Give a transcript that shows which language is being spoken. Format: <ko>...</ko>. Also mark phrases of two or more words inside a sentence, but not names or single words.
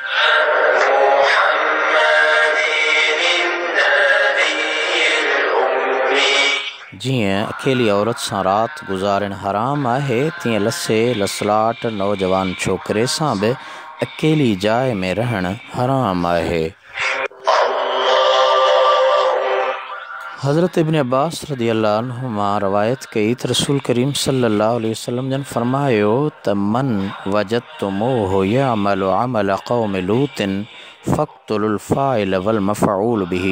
<sd>जीअं अकेली औरत सां राति गुज़ारणु हराम आहे, तीअं लसे लसलाट नौजवान छोकिरे सां बि अकेली जाइ में रहणु हराम आहे।</sd> <ar>حضرت ابن عباس رضي الله عنهما</ar> <sd>रवायत कई त रसूल करीम</sd> <ar>صلى الله عليه وسلم</ar> <sd>जन फ़रमायो त</sd> <ar>من وجدتموه يعمل عمل قوم لوط فاقتلوا الفاعل والمفعول به.</ar>